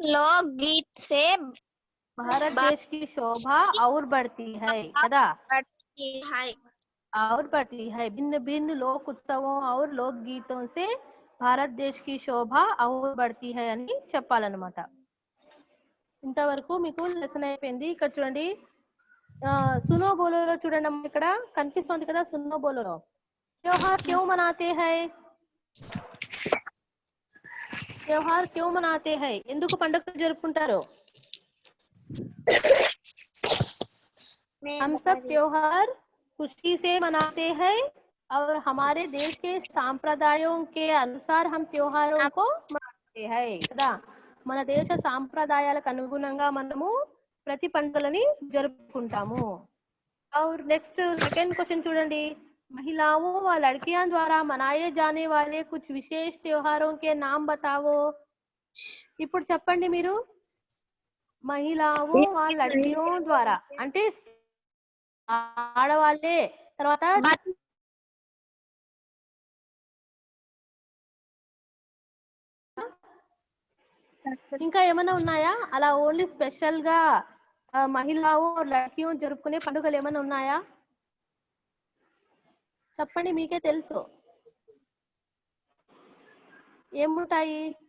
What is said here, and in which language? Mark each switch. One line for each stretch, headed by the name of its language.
Hindi: लोकगीत से भारत देश की शोभा और बढ़ती है కదా. और बढ़ती है. भिन्न भिन्न लोक उत्सवों और लोक गीतों से भारत देश की शोभा और बढ़ती है
Telugu: అని చెప్పాలన్నమాట. ఇంతవరకు మీకు లెసన్ అయిపోయింది. ఇక్కడ చూడండి,
Hindi: सुनो बोलो
Telugu: చూడండి అమ్మ, ఇక్కడ కనిపిస్తుంది కదా सुनो बोलो.
Hindi: त्योहार क्यों मनाते हैं. त्योहार क्यों मनाते हैं,
Telugu: ఎందుకు పండుగ జరుపుకుంటారు.
Hindi: हम सब त्योहार खुशी से मनाते हैं और हमारे देश के सांप्रदायों के अनुसार हम त्योहारों को मनाते हैं కదా.
Telugu: మన దేశ సాంప్రదాయాలకు అనుగుణంగా మనము ప్రతి పండుగలని జరుపుకుంటాము.
Hindi: और नेक्स्ट सेकंड क्वेश्चन
Telugu: చూడండి,
Hindi: महिलाओं व लड़कियां द्वारा मनाए जाने वाले कुछ विशेष त्योहारों के नाम बताओ.
Telugu: ఇప్పుడు చెప్పండి మీరు.
Hindi: महिलाओं व लड़कियों द्वारा
Telugu: అంటే ఆడవాళ్ళే, తర్వాత ఇంకా ఏమైనా ఉన్నాయా అలా ఓన్లీ స్పెషల్ గా
Hindi: మహిళావు లడ్కియో
Telugu: జరుపుకునే పండుగలు ఏమైనా ఉన్నాయా చెప్పండి, మీకే తెలుసు ఏముంటాయి.